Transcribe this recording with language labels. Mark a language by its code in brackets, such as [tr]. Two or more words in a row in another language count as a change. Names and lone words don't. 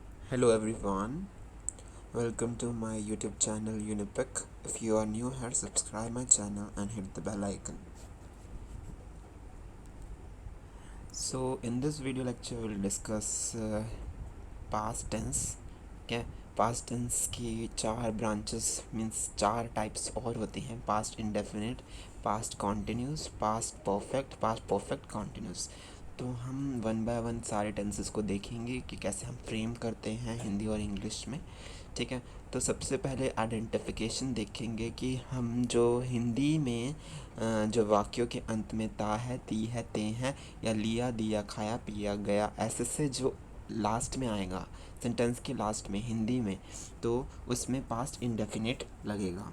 [en] Hello everyone, welcome to my YouTube channel Unipic. If you are new here, subscribe my channel and hit the bell icon. So in this video lecture we'll discuss past tense. Okay, past tense [hi] की चार [en] branches means [hi] चार types और होती हैं: [en] past indefinite, past continuous, past perfect continuous. [hi] तो हम [en] one by one [hi] सारे टेंसेस को देखेंगे कि कैसे हम फ्रेम करते हैं हिंदी और इंग्लिश में। ठीक है, तो सबसे पहले आइडेंटिफिकेशन देखेंगे कि हम जो हिंदी में जो वाक्यों के अंत में ता है, ती है, ते हैं या लिया, दिया, खाया, पिया, गया ऐसे से जो लास्ट में आएगा सेंटेंस के लास्ट में हिंदी में, तो उसमें [en] past indefinite [hi] लगेगा।